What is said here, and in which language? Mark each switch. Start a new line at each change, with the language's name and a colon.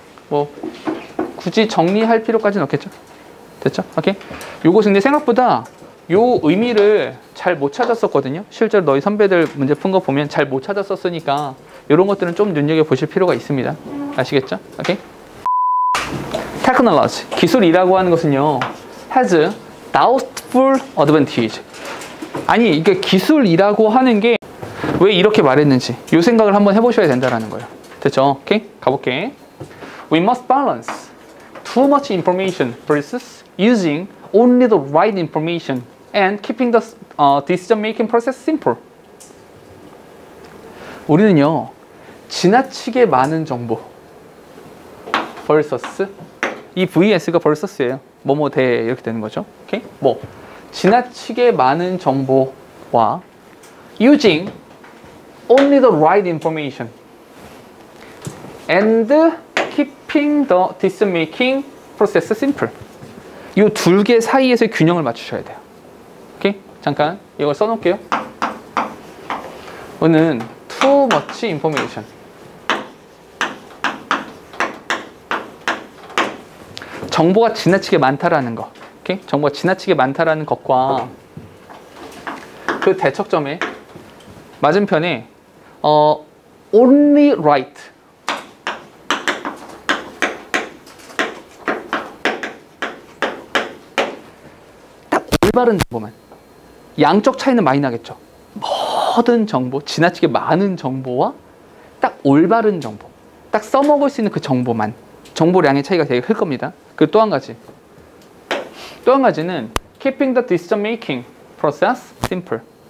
Korean: 뭐 굳이 정리할 필요까지는 없겠죠? 됐죠? 오케이? 요것은 근데 생각보다 요 의미를 잘 못 찾았었거든요. 실제로 너희 선배들 문제 푼 거 보면 잘 못 찾았었으니까 이런 것들은 좀 눈여겨보실 필요가 있습니다. 아시겠죠? 오케이?
English: Technology,
Korean: 기술이라고 하는 것은요,
English: has doubtful advantage.
Korean: 아니, 이게 기술이라고 하는 게 왜 이렇게 말했는지 이 생각을 한번 해보셔야 된다는 거예요. 됐죠?
English: 오케이?
Korean: 가볼게.
English: We must balance too much information versus using only the right information and keeping the decision-making process simple.
Korean: 우리는요, 지나치게 많은 정보 versus 이 vs가 versus예요. 뭐뭐 대 이렇게 되는 거죠. 오케이? 뭐 지나치게 많은 정보와
English: using only the right information and keeping the decision-making process simple.
Korean: 이 두 개 사이에서 균형을 맞추셔야 돼요. 오케이? 잠깐 이걸 써놓을게요. 오늘
English: too much information.
Korean: 정보가 지나치게 많다라는 거. 오케이? 정보가 지나치게 많다라는 것과 그 대척점에 맞은편에
English: only right.
Korean: 딱 올바른 정보만. 양적 차이는 많이 나겠죠. 모든 정보, 지나치게 많은 정보와 딱 올바른 정보, 딱 써먹을 수 있는 그 정보만. 정보량의 차이가 되게 클 겁니다. 그리고 또 한 가지. 또 한 가지는
English: keeping the decision making process simple.